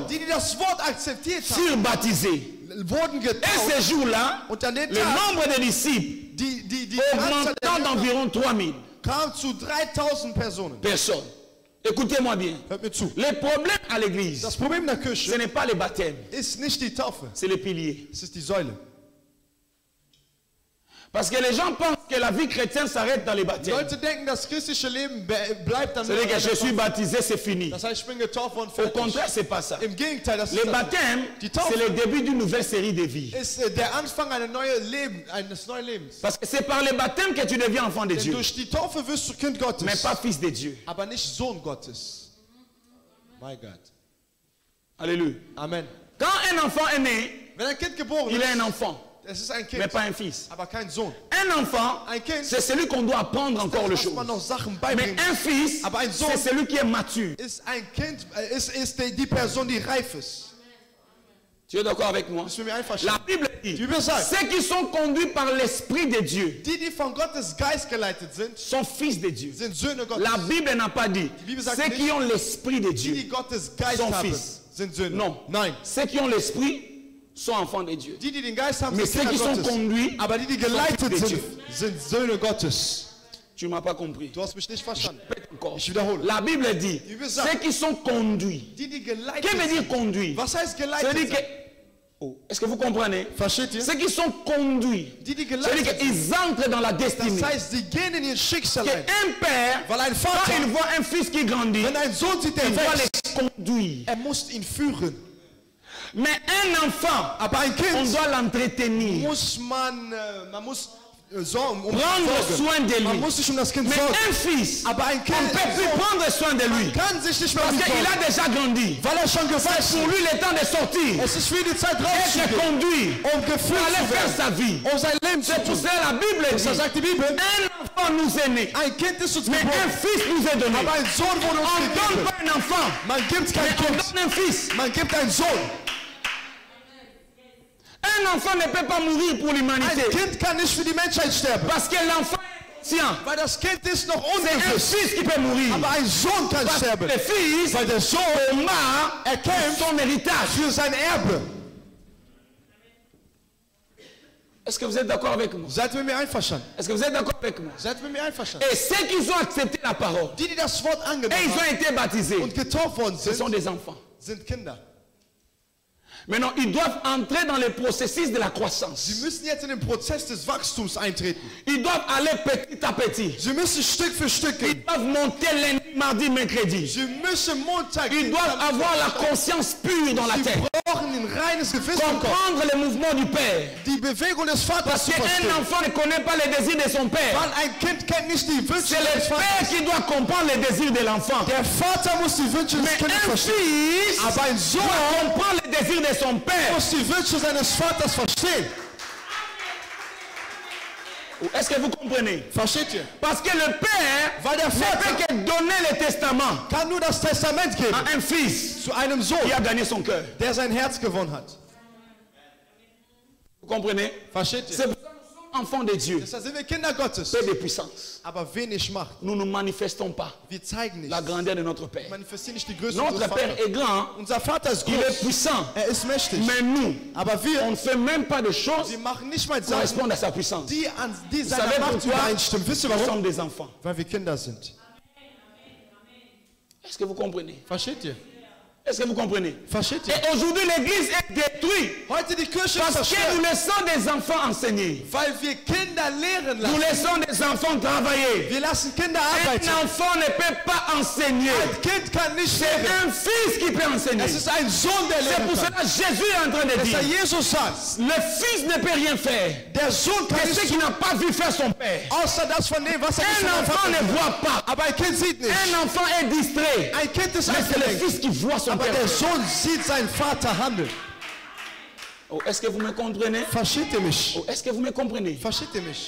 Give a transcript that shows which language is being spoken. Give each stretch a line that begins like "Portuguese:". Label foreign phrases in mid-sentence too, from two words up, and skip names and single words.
German: die das Wort akzeptiert haben,
French: furent baptisés.
German: wurden
French: Et
German: getauft.
French: ce jour-là,
German: Und an den
French: le
German: Tag,
French: nombre de disciples
German: die
French: augmentant
German: Anzahl der Jünger
French: d'environ 3000
German: kam zu 3000 Personen.
French: personnes. Écoutez-moi bien.
German: Hört mir zu.
French: Le problème à l'église,
German: Das Problem der
French: ce
German: Kirche
French: n'est pas le baptême,
German: ist nicht die Taufe,
French: c'est le pilier.
German: es ist die Säule.
French: Parce que les gens pensent que la vie chrétienne s'arrête dans les baptêmes.
German: Leute denken, das christliche Leben bleibt dann
French: C'est-à-dire que
German: bei
French: je
German: der
French: suis
German: Taufe.
French: baptisé, c'est fini.
German: Das heißt, ich bin getauft worden,
French: Au
German: fertig.
French: contraire, c'est pas ça.
German: Im Gegenteil, das
French: Le baptême,
German: Die Taufe
French: c'est le début d'une nouvelle série de vie.
German: ist der Anfang eines neuen Lebens.
French: Parce que c'est par le baptême que tu deviens enfant de
German: Denn
French: Dieu,
German: durch die Taufe wirst du Kind Gottes,
French: mais pas fils de Dieu.
German: aber nicht Sohn Gottes.
English: My God.
French: Alléluia. Amen. Quand un enfant est né,
German: Wenn ein Kind geboren
French: il est un
German: ist,
French: enfant,
German: es ist ein
French: mais
German: Kind,
French: pas un fils.
German: aber kein Sohn.
French: Un enfant,
German: Ein Kind,
French: c'est celui qu'on doit apprendre encore les
German: das
French: choses.
German: man noch Sachen
French: Mais
German: beibringen.
French: un fils,
German: Aber ein Sohn
French: c'est celui qui est mature.
German: ist ein Kind, ist die Person, die reif ist.
French: Tu es d'accord avec moi?
German: Bist du mit mir
French: La
German: einverstanden?
French: Bible dit,
German: Die Bibel sagt,
French: ceux qui sont conduits par l'Esprit de Dieu
German: die von Gottes Geist geleitet sind,
French: sont fils de Dieu.
German: sind Söhne Gottes.
French: La Bible n'a pas dit,
German: Bible sagt
French: ceux
German: nicht,
French: qui ont l'Esprit de Dieu
German: Die Gottes Geist
French: sont
German: haben,
French: fils.
German: sind Söhne.
French: Non.
German: Nein.
French: Ceux qui ont l'Esprit sont enfants de Dieu.
German: Die den Geist haben,
French: Mais
German: sind
French: ceux
German: Kinder
French: qui sont
German: Gottes.
French: conduits
German: Aber die
French: sont
German: geleitet
French: fils de
German: sind,
French: Dieu.
German: sind Söhne Gottes.
French: Tu ne m'as pas compris.
German: Du hast mich nicht verstanden.
French: Répète encore.
German: Ich wiederhole.
French: La Bible dit,
German: Bible sagt,
French: ceux qui sont conduits.
German: Die geleitet
French: Qu'est-ce que veut
German: sind.
French: dire conduit?
German: Was heißt
French: Ça veut
German: geleitet
French: dire
German: sind?
French: que... Oh, est-ce que vous comprenez?
German: Versteht ihr?
French: Ceux qui sont conduits.
German: Die
French: Ça veut
German: geleitet
French: dire
German: sind.
French: qu'ils entrent dans la
German: Das
French: destinée.
German: heißt, sie gehen in ihr Schicksal ein.
French: Qu'un père,
German: Weil ein
French: quand
German: Vater,
French: il voit un fils qui grandit,
German: wenn ein Sohn sieht, der
French: il doit
German: wächst,
French: les conduire.
German: muss ihn führen.
French: Mais un enfant,
German: Aber ein
French: on
German: Kind
French: doit l'entretenir.
German: muss man muss sorgen,
French: Prendre soin de
German: Man
French: lui.
German: muss sich das Kind
French: Mais
German: sorgen.
French: un fils,
German: Aber ein
French: on
German: Kind
French: ne peut plus prendre soin de lui.
German: kann sich nicht mehr
French: Parce
German: um ihn
French: qu'il
German: sorgen,
French: a déjà grandi.
German: weil schon
French: C'est
German: gewachsen
French: pour lui le temps de sortir.
German: Es ist für die Zeit
French: Être
German: rauszugehen,
French: conduit.
German: um
French: Pour
German: geführt
French: aller
German: zu
French: faire
German: werden,
French: sa vie.
German: sein Leben zu
French: C'est pour
German: tun.
French: cela la Bible dit,
German: Deshalb sagt die Bibel,
French: un enfant nous est né.
German: ein Kind ist uns
French: Mais un
German: geboren,
French: fils nous est donné.
German: aber ein Sohn wurde uns
French: On ne donne
German: gegeben.
French: pas un enfant,
German: Man gibt
French: mais
German: kein
French: on
German: Kind,
French: donne un fils.
German: man gibt einen Sohn.
French: Un enfant ne peut pas mourir pour
German: Ein
French: l'humanité.
German: Kind kann nicht für die Menschheit sterben,
French: Parce que l'enfant est inconscient.
German: Weil das Kind ist noch
French: C'est un
German: unbewusst.
French: fils qui peut mourir.
German: Aber ein Sohn kann
French: Parce que
German: sterben.
French: le fils
German: Weil der Sohn
French: combat
German: kämpft
French: son héritage.
German: für sein Erbe.
French: Est-ce que vous êtes d'accord avec moi?
German: Seid ihr mit mir einverstanden?
French: Est-ce que vous êtes d'accord avec moi?
German: Seid ihr mit mir einverstanden?
French: Et ceux qui ont accepté la parole,
German: Die das Wort
French: et
German: angenommen
French: ils ont
German: haben
French: été baptisés,
German: und getauft worden
French: ce sont
German: sind,
French: des enfants.
German: sind Kinder.
French: Maintenant, ils doivent entrer dans le processus de la croissance.
German: Sie müssen jetzt in den Prozess des Wachstums eintreten.
French: Ils doivent aller petit à petit.
German: Sie müssen Stück für Stück
French: Ils
German: gehen.
French: doivent monter lundi, mardi, mercredi.
German: Sie müssen Montag,
French: Ils doivent avoir la conscience pure dans la
German: Sie
French: tête.
German: brauchen ein reines Gewissen im Kopf.
French: Comprendre le mouvement du Père.
German: Die Bewegung des Vaters
French: Parce
German: zu
French: qu'un
German: verstehen.
French: enfant ne connaît pas les désirs de son père.
German: Weil ein Kind kennt nicht die Wünsche
French: C'est le
German: des
French: père
German: Vaters.
French: qui doit comprendre les désirs de l'enfant.
German: Der Vater muss die Wünsche des
French: Mais
German: Kindes
French: un
German: verstehen.
French: fils
German: Aber ein Sohn
French: doit comprendre les désirs de son père.
German: muss die Wünsche seines Vaters verstehen.
French: Est-ce que vous comprenez?
German: Versteht ihr?
French: Parce que le père
German: Weil der
French: ne
German: Vater
French: peut que donner le testament
German: kann nur das Testament geben
French: à un fils
German: zu einem Sohn,
French: qui a gagné son cœur.
German: der sein Herz gewonnen hat.
French: Vous comprenez?
German: Versteht ihr?
French: C'est pour ça que nous sommes enfants de Dieu.
German: Deshalb sind wir Kinder Gottes,
French: Peu de puissance.
German: aber wenig Macht.
French: Nous ne manifestons pas
German: Wir zeigen nicht.
French: la grandeur de notre
German: Wir
French: Père.
German: manifestieren nicht die Größe
French: Notre
German: unseres
French: Père
German: Vaters.
French: est grand,
German: Unser Vater ist
French: il est
German: groß,
French: puissant.
German: ist mächtig.
French: Mais nous,
German: Aber
French: on
German: wir,
French: ne fait même pas de choses
German: wir machen nicht mal
French: qui
German: Sachen,
French: correspondent à sa puissance.
German: die
French: Vous
German: seiner
French: savez
German: Macht
French: pourquoi?
German: übereinstimmen. Wisst ihr
French: Nous
German: warum?
French: sommes des enfants.
German: Weil wir Kinder sind.
French: Est-ce que vous comprenez?
German: Versteht ihr?
French: Est-ce que vous comprenez?
German: Versteht ihr?
French: Et aujourd'hui, l'église est détruite
German: Heute die Kirche ist
French: parce que nous
German: zerstört,
French: laissons des enfants enseigner.
German: weil wir Kinder lehren
French: Nous
German: lassen.
French: laissons des enfants travailler.
German: Wir lassen Kinder
French: Un
German: arbeiten.
French: enfant ne peut pas enseigner.
German: Ein Kind kann nicht
French: C'est
German: lehren.
French: un fils qui peut enseigner.
German: Es ist ein Sohn, der
French: C'est
German: lehren
French: pour
German: kann.
French: cela que Jésus est en train de
German: Deshalb
French: dire,
German: Jesus sagt,
French: le fils ne peut rien faire.
German: der Sohn kann
French: Mais
German: nicht
French: ce qu'il n'a pas vu faire son père.
German: außer das von dem, was er nicht
French: Un
German: von seinem
French: enfant
German: Vater
French: ne
German: sieht.
French: voit pas.
German: Aber ein Kind sieht nicht.
French: Un enfant est distrait.
German: Ein Kind ist
French: Mais c'est le
German: abgelenkt.
French: fils qui voit son
German: Aber
French: père.
German: der
French: faire.
German: Sohn sieht seinen Vater handeln.
French: Oh, est-ce que vous me comprenez?
German: Versteht ihr mich?
French: Oh, est-ce que vous me comprenez?
German: Versteht ihr mich?